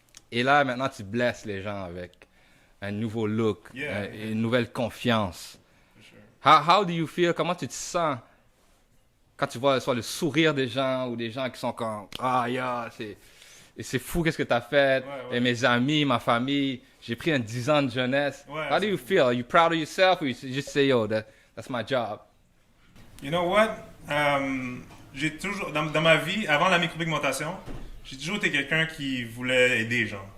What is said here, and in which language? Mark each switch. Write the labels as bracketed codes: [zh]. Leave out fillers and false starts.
[fr] Et là, maintenant, tu blesses les gens avec un nouveau look, une nouvelle confiance. [en] For sure. How do you feel? [fr] Comment tu te sens quand tu vois soit le sourire des gens ou des gens qui sont comme « Ah, yeah, c'est fou qu'est-ce que tu as fait. Ouais. Et mes amis, ma famille, j'ai pris 10 ans de jeunesse. Ouais, [en] How do you feel? Are you proud of yourself or you just say, yo, that's my job? You know what? [fr] J'ai toujours, dans ma vie, avant la micropigmentation, j'ai toujours été quelqu'un qui voulait aider les gens.